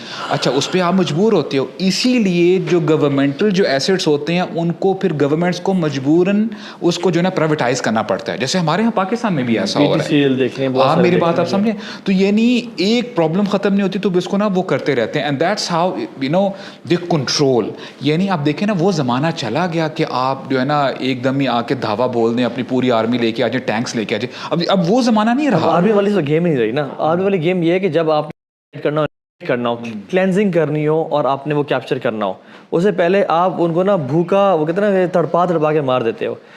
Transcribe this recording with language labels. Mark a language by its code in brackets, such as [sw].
[ur] اچھا اس پہ آپ مجبور ہوتے ہو. اسی لیے جو گورنمنٹل جو ایسٹس ہوتے ہیں ان کو پھر گورنمنٹس کو مجبوراً اس کو جو ہے نا پرائیویٹائز کرنا پڑتا ہے, جیسے ہمارے یہاں پاکستان میں بھی ایسا ہو رہا ہے. آپ میری بات آپ سمجھیں. تو یعنی ایک پرابلم ختم نہیں ہوتی تو اس کو نا وہ کرتے رہتے ہیں. [en] And that's how you know they control. [ur] یعنی آپ دیکھیں نا وہ زمانہ چلا گیا کہ آپ جو ہے نا ایک دم ہی آ کے دھاوا بول دیں, اپنی پوری آرمی لے کے آ جائیں, ٹینکس لے کے آ جائیں. اب وہ زمانہ نہیں رہا. آرمی والی تو گیم نہیں رہی نا. آرمی والی گیم یہ ہے کہ جب آپ کرنا ہو کلینزنگ کرنی ہو اور آپ نے وہ کیپچر کرنا ہو, اس سے پہلے آپ ان کو نا بھوکا وہ کہتے ہیں نا تڑپا کے مار دیتے ہو.